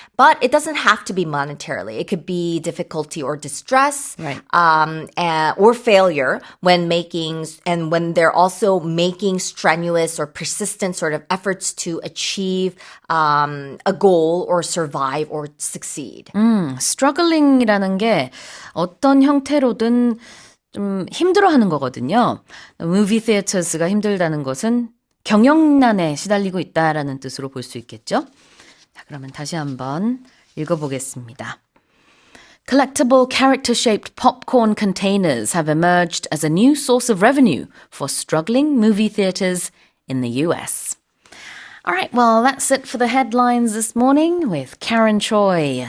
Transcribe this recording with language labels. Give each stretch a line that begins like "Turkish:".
English: But it doesn't have to be monetarily. It could be difficulty or distress, Right. or failure when when they're also making strenuous or persistent sort of efforts to achieve a goal or survive or succeed.
Korean: struggling이라는 게 어떤 형태로든 좀 힘들어하는 거거든요.
English: movie theaters
Korean: 가 힘들다는 것은 경영난에 시달리고 있다라는 뜻으로 볼 수 있겠죠. 자, 그러면 다시 한번 읽어보겠습니다.
English: Collectible character-shaped popcorn containers have emerged as a new source of revenue for struggling movie theaters in the US. All right, well, that's it for the headlines this morning with Karen Choi.